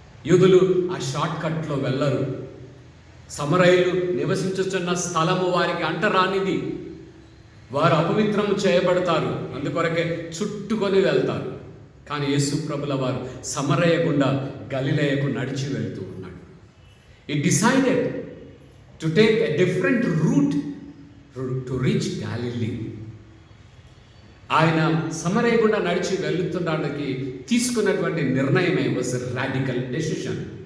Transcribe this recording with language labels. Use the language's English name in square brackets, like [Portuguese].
[Telugu] యూదులు ఆ షార్ట్ కట్లో వెళ్ళరు. సమరయులు నివసించుచున్న స్థలము వారికి అంటరానిది. వారు అపవిత్రం చేయబడతారు, అందుకొరకే చుట్టుకొని వెళ్తారు. కానీ యేసు ప్రభుల వారు సమరయ గుండా గలిలయకు నడిచి వెళ్తూ ఉన్నాడు. [English] He decided to take a different route to reach Galilee. [Telugu] ఆయన సమరయ గుండా నడిచి వెళ్తుండడానికి తీసుకున్నటువంటి నిర్ణయమే [English] Was radical decision.